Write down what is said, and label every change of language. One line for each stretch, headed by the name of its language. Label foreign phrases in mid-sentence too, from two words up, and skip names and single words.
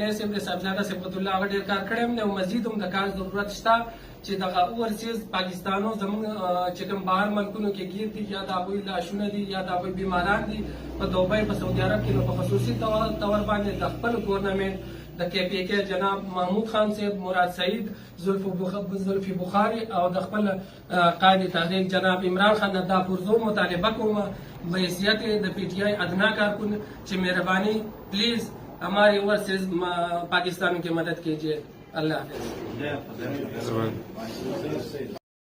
Pashto: اے صاحب د صاحبزاده صبغت الله هغه ډېر کار کړی دی او مزید هم د کار ضرورت شته چې دغه اوورسیز پاکستانو زموږ چې کوم بهر ملکونو کې ګیر دي یا د هغوی لاشونه دي یا د هغوی بیماران دي په دوبۍ په سعودي عرب کې نو په خصوصي طور باندې د خپل ګورنمنټ د کے پی کے جناب محمود خان صاحب مراد سعید زلفی بخاری او د خپل قائد تحریک جناب عمران خان دا پرزور مطالبه کوم بحیثیت د پی ٹی آئی ادنا کارکن چې مهربانی پلیز
Urdu: ہماری اوورسیز پاکستان کی مدد کیجیے اللہ حافظ